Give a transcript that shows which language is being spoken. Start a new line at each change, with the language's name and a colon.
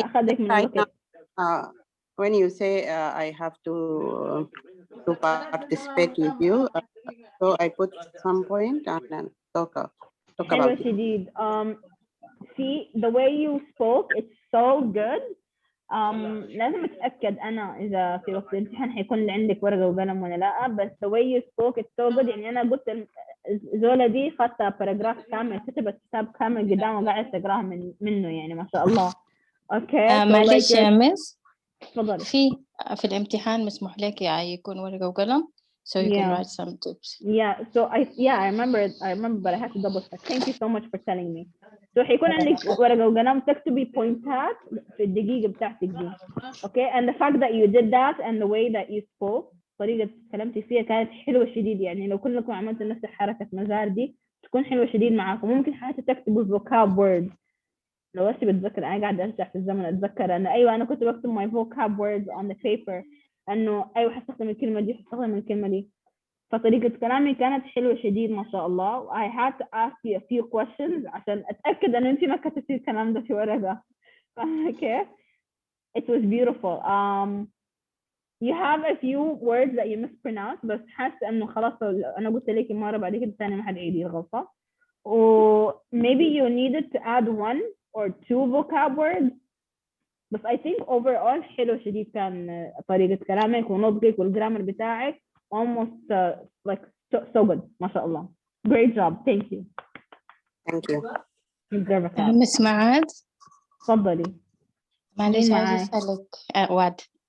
Arabic: أخذك من الوقت؟
English: when you say I have to participate with you, so I put some point and then talk about it.
Arabic: شديد.
English: See the way you spoke, it's so good.
Arabic: لازم أتأكد أنا إذا في وقت الامتحان حيكون عندك ورقة وقلم ولا لا.
English: بس the way you spoke it's so good.
Arabic: يعني أنا قلت الزولة دي خدتها باراجراف كامل كتبت كتاب كامل قدامه وقاعد تقراه منه يعني ما شاء الله.
English: Okay.
Arabic: معلش يا مس. تفضلي. في الامتحان مسموح لك يكون ورقة وقلم
English: so you can write some tips. So I remember but I have to double check. Thank you so much for telling me.
Arabic: So حيكون عندك ورقة وقلم تكتبي بوينتات في الدقيقة بتاعتك دي.
English: Okay, and the fact that you did that and the way that you spoke
Arabic: طريقة تكلمتي فيها كانت حلوة شديد. يعني لو كلكم عملتوا نفس حركة مزار دي تكون حلوة شديد معاكم. ممكن حتى تكتبوا vocab words. لو بس بتذكر أنا قاعدة أرجع في الزمن أتذكر أنا أيوة أنا كنت بكتب
English: my vocab words on the paper
Arabic: إنه أيوة حستخدم الكلمة دي حستخدم الكلمة دي. فطريقة كلامي كانت حلوة شديد ما شاء الله.
English: I had to ask you a few questions
Arabic: عشان أتأكد إنه أنتي ما كتبتي الكلام ده في ورقة.
English: Okay. It was beautiful. You have a few words that you mispronounce
Arabic: بس حاسة إنه خلاص أنا قلت لك مرة بعد كده ثاني ما حد يعيد الغلطة.
English: maybe you needed to add 1 or 2 vocab words.
Arabic: بس
English: I think overall
Arabic: حلو شديد كان طريقة كلامك ونطقك والجرامر بتاعك
English: almost like so good
Arabic: ما شاء الله.
English: Great job. Thank you. Thank you.
Arabic: مس معاد. تفضلي. معلش عايزة أسألك وعد.